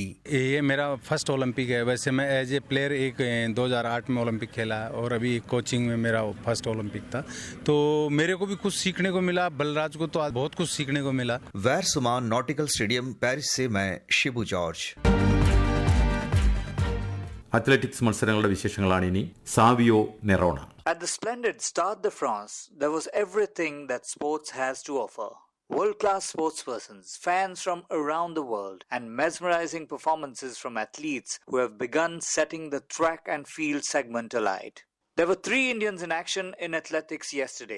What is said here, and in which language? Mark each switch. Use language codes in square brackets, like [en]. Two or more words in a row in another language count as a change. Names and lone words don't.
[hi] ये मेरा [en] first Olympic [hi] है। वैसे मैं [en] as a player [hi] 2008 में ओलंपिक खेला और अभी कोचिंग में मेरा [en] first Olympic [hi] था, तो मेरे को भी कुछ सीखने को मिला। बलराज को तो आज बहुत कुछ सीखने को मिला। वैर सुमान नॉटिकल स्टेडियम, पेरिस से मैं शिबു जॉर्ज। [ml] അത്ലറ്റിക്സ് മത്സരങ്ങളുടെ വിശേഷങ്ങളാണ് ഇനി. സാവിയോ നെറോണ. [en] At the splendid Stade de France, there was everything that sports has to offer. World-class sportspersons, fans from around the world, and mesmerizing performances from athletes who have begun setting the track and field segment alight. There were 3 Indians in action in athletics yesterday.